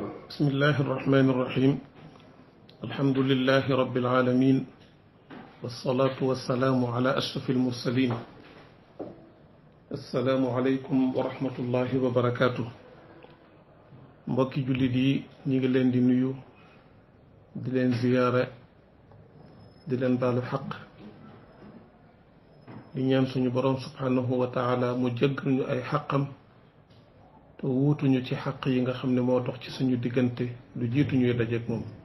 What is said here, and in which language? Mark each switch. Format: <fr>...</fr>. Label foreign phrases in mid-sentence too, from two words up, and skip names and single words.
<ar>بسم الله الرحمن الرحيم الحمد لله رب العالمين والصلاة والسلام على أشرف المرسلين السلام عليكم ورحمة الله وبركاته</ar> <wo>mbokki jullit yi ñi ngi leen di nuyu di leen ziyaare di leen baalu xaq di ñaan suñu boroom</wo> <ar>سبحانه وتعالى</ar> <wo>mu jéggal ñu ay xaqam te wuutuñu ci xaq yi nga xam ne moo dox ci suñu diggante lu jiitu ñuy dajeek moom</wo>